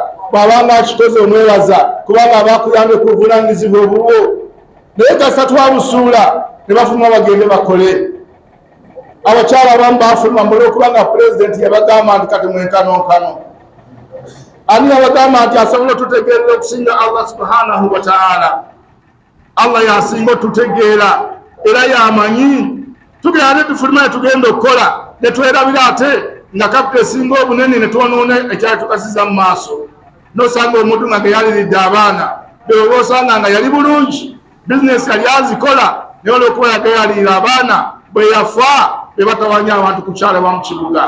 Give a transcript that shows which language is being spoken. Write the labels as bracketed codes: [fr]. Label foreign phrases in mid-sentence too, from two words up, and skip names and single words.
[lg] bw'abanga akikoze omwebaza kubanga abakuyambye ku buvunaanyizibwa obubwo. naye kasita twabusuula ne bafuluma bagende bakole. abakyala abamu bafuluma olw'okubanga pulezidenti yabagamba nti kati mwenkanonkano. ani yabagamba nti asobola otutegeerera okusinga Allah [ar] سبحانه وتعالى? [lg] Allah yasinga otutegeera era yamanyi. tugenda ne tufuluma ne tugenda okukola ne twerabira ate nga kapita esinga obunene ne twonoona ekyali tukasiza mu maaso. n'osanga omuntu nga geyaliridde abaana beoba osanga nga yali bulungi, bizinesi yali azikola, naye olw'okuba yageyalirira abaana bwe yafa be batawanya abantu ku kyalo ba mu kibuga.